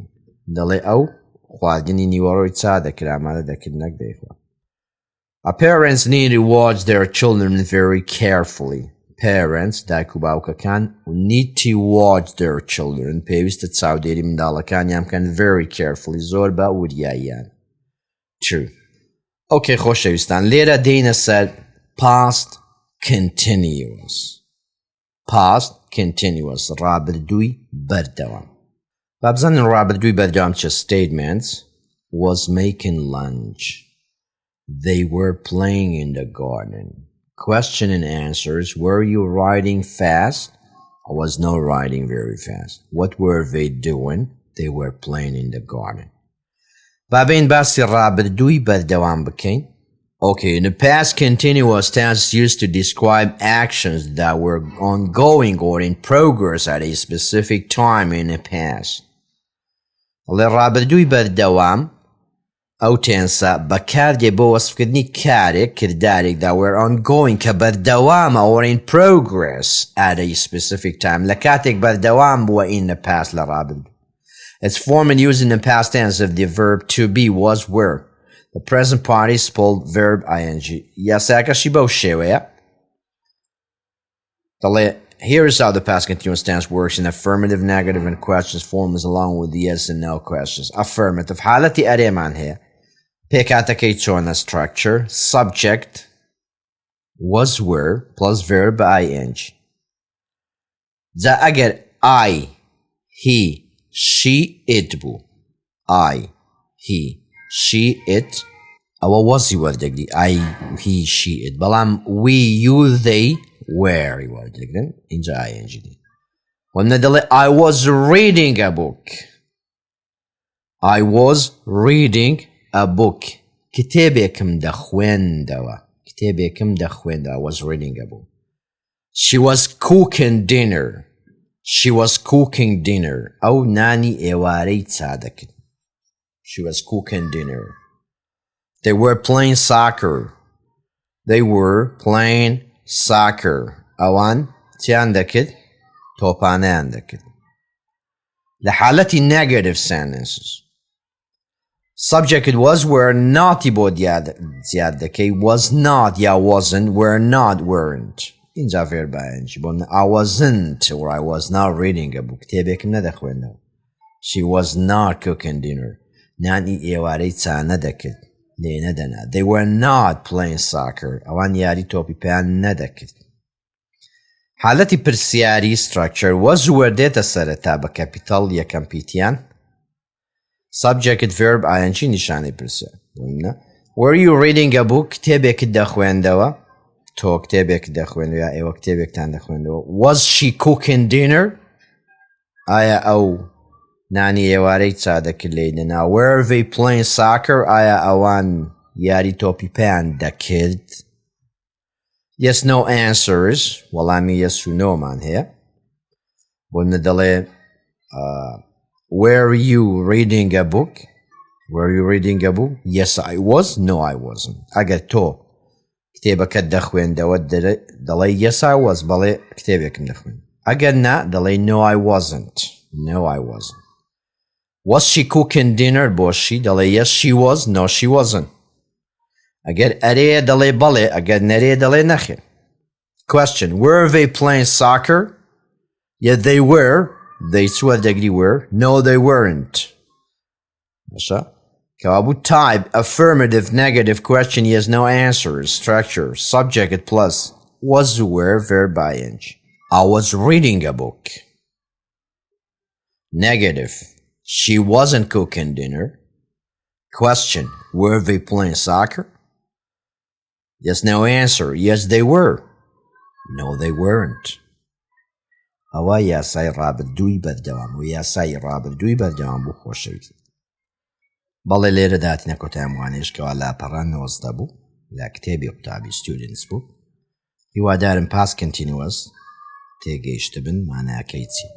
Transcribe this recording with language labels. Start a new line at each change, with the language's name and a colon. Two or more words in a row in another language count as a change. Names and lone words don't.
Central Kurdish: دەڵێ ئەو خواردنی نیوەڕۆی چا دەکرا ئامادە دەکرد نەک دەیخوات.
English: Parents need to watch their children very carefully.
Central Kurdish: Parents دایک و باوکەکان
English: need to watch their children
Central Kurdish: پێویستە چاودێری منداڵەکانیان بکەن
English: very carefully
Central Kurdish: زۆر بە وریاییان. 2. Okay خۆشەویستان لێرە دێینە سەر
English: past continuous. Past continuous
Central Kurdish: ڕابردووی بەردەوام. با بزانین ڕابردووی بەردەوام چه
English: statements was making lunch. They were playing in the garden. Question and answers. Were you riding fast? I was not riding very fast. What were they doing? They were playing in the garden.
Central Kurdish: بابين باسی ڕابردووی بەردەوام بکەین.
English: Okay, in the past continuous tense used to describe actions that were ongoing or in progress at a specific time in the past.
Central Kurdish: لە ڕابردووی بەردەوام ئەو تێنسە بەکاردێ بۆ وەسفکردنی کارێک کردارێک
English: that were ongoing
Central Kurdish: کە بەردەوامە
English: or in progress at a specific time
Central Kurdish: لە کاتێک بەردەوام بووە
English: in the past
Central Kurdish: لە ڕابردوو.
English: It's formed and used in the past tense if the verb to be was were. The present participle verb ing.
Central Kurdish: یاساکەشی بەو شێوەیە. دەڵێ
English: here is how the past continuous tense works in affirmative, negative, and questions forms along with the yes and no questions. Affirmative
Central Kurdish: حالەتی ئەرێمان هەیە. پێکاتەکەی چۆنە
English: structure subject was were plus verb ing.
Central Kurdish: جا ئەگەر
English: I, he, she, it
Central Kurdish: بوو.
English: I, he, she, it
Central Kurdish: ئەوە وەزی وەردەگری
English: I, he, she, it.
Central Kurdish: بەڵام
English: we, you, they were
Central Kurdish: وەردەگرن اینجا ing دی. وەمنە دەڵێ
English: I was reading a book. I was reading a book.
Central Kurdish: کتێبێکم دەخوێندەوە. کتێبێکم دەخوێندەوە.
English: I was reading a book. She was cooking dinner. She was cooking dinner.
Central Kurdish: ئەو نانی ئێوارەی چا دەکرد.
English: She was cooking dinner. They were playing soccer. They were playing soccer.
Central Kurdish: ئەوان چیان دەکرد؟ تۆپانەیان دەکرد. لە حالەتی
English: negative sentences. Subject it was were not
Central Kurdish: بۆ زیاد دەکەی
English: was not یا wasn't were not weren't. اینجا verb ing بۆ I wasn't or I was not reading a book.
Central Kurdish: کتێبێکم نەدەخوێندەوە.
English: She was not cooking dinner.
Central Kurdish: نانی ئێوارەی چا نەدەکرد. لێ نەدەنا.
English: They were not playing soccer.
Central Kurdish: ئەوان یاری تۆپی پێیان نەدەکرد. حالەتی پرسیاری
English: structure was were
Central Kurdish: دێتە سەرەتا بە کەپیتاڵ یەکەم پیتیان.
English: Subject verb ing
Central Kurdish: نیشانەی پرسیار.
English: Were you reading a book?
Central Kurdish: کتێبێکت دەخوێندەوە. تۆ کتێبێک دەخوێن یا ئێوە کتێبێکتان دەخوێنەوە.
English: Was she cooking dinner؟
Central Kurdish: ئایا ئەو نانی ئێوارەی چا دەکرد لێدەنا.
English: Were they playing soccer؟
Central Kurdish: ئایا ئەوان یاری تۆپی پێیان دەکرد.
English: Yes no answers
Central Kurdish: وەڵامی yes و no مان هەیە. بۆ منە دەڵێ
English: Were you reading a book؟ Were you reading a book؟ Yes I was. No I wasn't.
Central Kurdish: ئەگەر تۆ کتێبەکەت دەخوێندەوە دەڵێ
English: yes I was
Central Kurdish: بەڵێ کتێبێکم دەخوێن. ئەگەر نا دەڵێ
English: no I wasn't. No I wasn't. Was she cooking dinner؟
Central Kurdish: بۆشی دەڵێ
English: yes she was. No she wasn't.
Central Kurdish: ئەگەر ئەرەیە دەڵێ بەڵێ ئەگەر نەرێ دەڵێ نەخێر.
English: Question. Were they playing soccer؟ Yes they were. They
Central Kurdish: سوە دەگری
English: were. No they weren't.
Central Kurdish: باشە کەوابوو
English: type affirmative negative question yes no answers structure subject plus was were verb ing. I was reading a book. Negative. She wasn't cooking dinner. Question. Were they playing soccer? Yes no answer. Yes they were. No they weren't.
Central Kurdish: ئەوە یاسای ڕابردووی بەردەوام و یاسای ڕابردووی بەردەوام بوو خۆشەویست. بەڵێ لێرە داتینە کۆتای وانێشکەوە لاپەڕان 90 بوو لە کتێبی قوتابی ستودنتس بوو. هیوادارم
English: past continuous
Central Kurdish: تێگەیشت بن ماناکەی چی.